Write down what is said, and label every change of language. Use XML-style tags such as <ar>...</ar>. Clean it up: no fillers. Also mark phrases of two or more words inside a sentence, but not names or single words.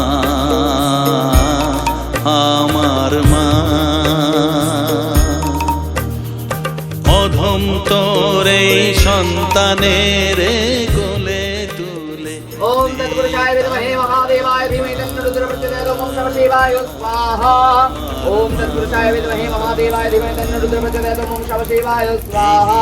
<bn>আমার মা অধম তোর এই সন্তানের কোলে তুলে</bn> <sa>ओम तत्पुरुषाय विद्महे महादेवाय धीमहि तन्नो रुद्रः प्रचोदयात् ओम नमः शिवाय स्वाहा ओम तत्पुरुषाय विद्महे महादेवाय धीमहि तन्नो रुद्रः प्रचोदयात् ओम नमः शिवाय स्वाहा</sa>